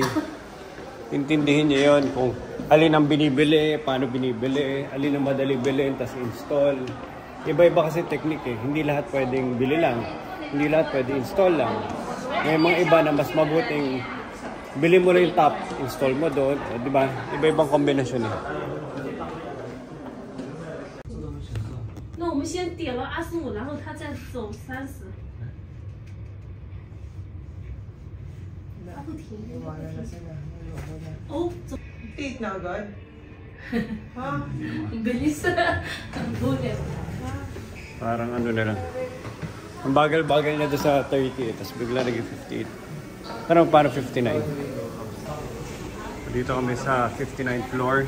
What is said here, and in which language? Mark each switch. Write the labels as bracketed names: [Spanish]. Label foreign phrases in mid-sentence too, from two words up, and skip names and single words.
[Filipino] Intindihin niyo yun kung alin ang binibili, paano binibili, alin ang madali bilhin, tas install. Iba-iba kasi technique eh. Hindi lahat pwedeng bili lang. Hindi lahat pwedeng install lang. May mga iba na mas mabuting bili mo na yung top, install mo doon. Di ba? Iba-ibang kombinasyon eh. [Chinese] 那我们先点了25，然后他再走30。他不停。哦，走。 [Filipino] Date na agad? Ha? Ang bilis. Ang bulit. Parang ano na lang. Ang bagal-bagal na doon sa 30 tapos bigla naging 58. Pero parang 59. Dito kami sa 59th floor.